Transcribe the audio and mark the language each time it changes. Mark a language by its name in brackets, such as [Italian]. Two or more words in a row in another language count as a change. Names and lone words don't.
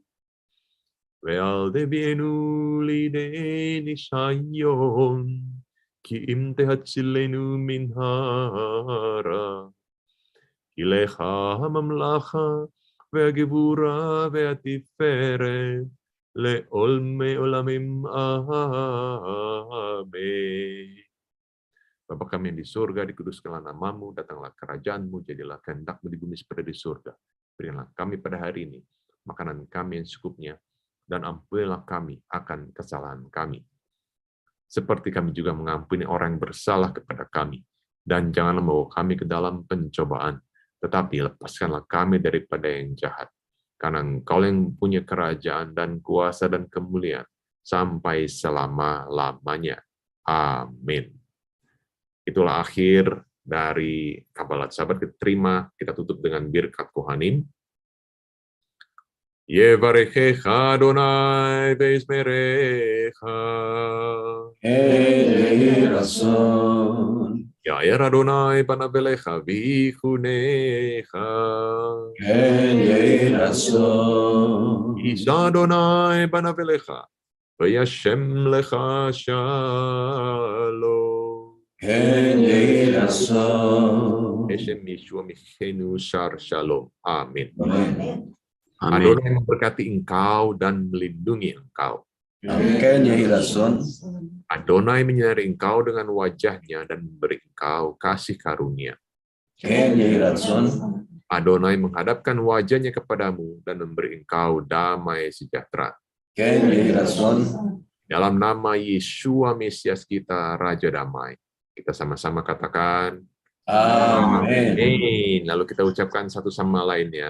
[Hebrew] ואל תביאנו לידי ניסיון, כי אם תצילנו מן הרע. כי לך הממלכה והגבורה והתפארת לעולמי עולמים. [Indonesian] Amin. Bapa kami yang di surga, dikuduskanlah namamu, datanglah kerajaanmu, jadilah kehendakmu di bumi seperti di surga. Berikanlah kami pada hari ini makanan kami yang secukupnya, dan ampunilah kami akan kesalahan kami, seperti kami juga mengampuni orang yang bersalah kepada kami. Dan janganlah membawa kami ke dalam pencobaan, tetapi lepaskanlah kami daripada yang jahat. Karena Engkau yang punya kerajaan dan kuasa dan kemuliaan sampai selama-lamanya. Amin. Itulah akhir dari Kabalat Sabat. Kita terima, kita tutup dengan [Hebrew] ברכת כהנים. יברכך אדוני וישמרך. יהי רצון. יאר אדוני פניו אליך ויחנך. יהי רצון. ישא אדוני פניו אליך וישם לך שלום. יהי רצון. בשם ישוע משיחנו שר שלום. [Indonesian] Amin. Amin. Adonai memberkati engkau dan melindungi engkau. [Hebrew] יהי רצון. [Indonesian] Adonai menyinari engkau dengan wajahnya dan memberi engkau kasih karunia. [Hebrew] יהי רצון. [Indonesian] Adonai menghadapkan wajahnya kepadamu dan memberi engkau damai sejahtera. [Hebrew] יהי רצון. [Indonesian] Dalam nama Yeshua Mesias kita, Raja Damai, kita sama-sama katakan, Amin. Amin. Lalu kita ucapkan satu sama lainnya.